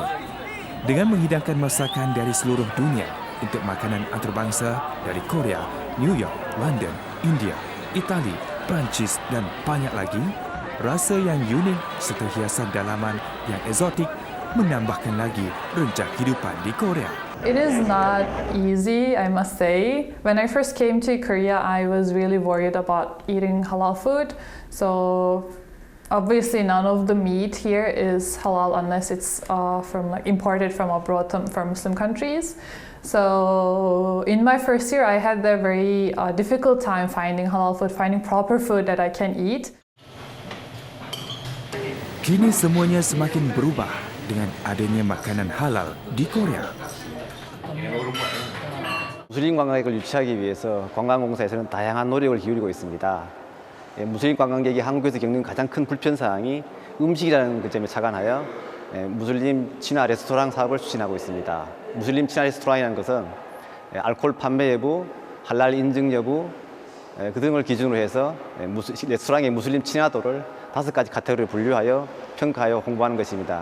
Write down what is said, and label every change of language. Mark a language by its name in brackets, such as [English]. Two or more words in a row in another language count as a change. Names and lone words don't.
[Malay] Dengan menghidangkan masakan dari seluruh dunia untuk makanan antarabangsa dari Korea, New York, London, India, Itali, Perancis dan banyak lagi, rasa yang unik serta hiasan dalaman yang eksotik menambahkan lagi renjak kehidupan di Korea. [English] It is not easy, I must say. When I first came to Korea, I was really worried about eating halal food. So obviously none of the meat here is halal unless it's imported from abroad from Muslim countries. So in my first year, I had a very difficult time finding halal food, finding proper food that I can eat. [Malay] Kini semuanya semakin berubah dengan adanya makanan halal di Korea. [Korean] 무슬림 관광객을 유치하기 위해서 관광공사에서는 다양한 노력을 기울이고 있습니다. 무슬림 관광객이 한국에서 겪는 가장 큰 불편사항이 음식이라는 그 점에 착안하여 무슬림 친화 레스토랑 사업을 추진하고 있습니다. 무슬림 친화 레스토랑이라는 것은 알코올 판매 여부, 할랄 인증 여부 그 등을 기준으로 해서 레스토랑의 무슬림 친화도를 5가지 카테고리를 분류하여 평가하여 홍보하는 것입니다.